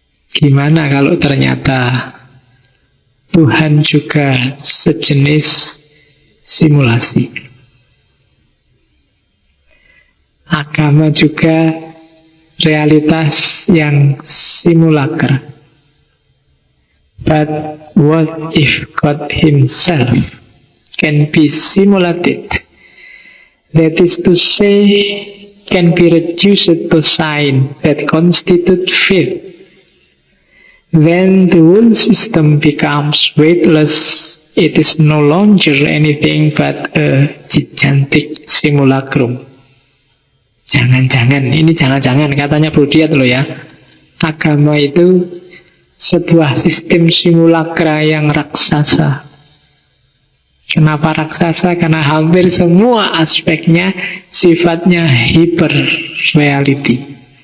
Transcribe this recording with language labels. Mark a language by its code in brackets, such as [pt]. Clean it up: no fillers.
[id] Gimana kalau ternyata Tuhan juga sejenis simulasi? Agama juga realitas yang simulacra. [en] But what if God himself can be simulated? That is to say, can be reduced to sign that constitute faith. Then the whole system becomes weightless. It is no longer anything but a gigantic simulacrum. [id] Jangan-jangan, ini jangan-jangan katanya Budiat loh ya. Agama itu sebuah sistem simulakra yang raksasa. Kenapa raksasa? Karena hampir semua aspeknya sifatnya hyper reality.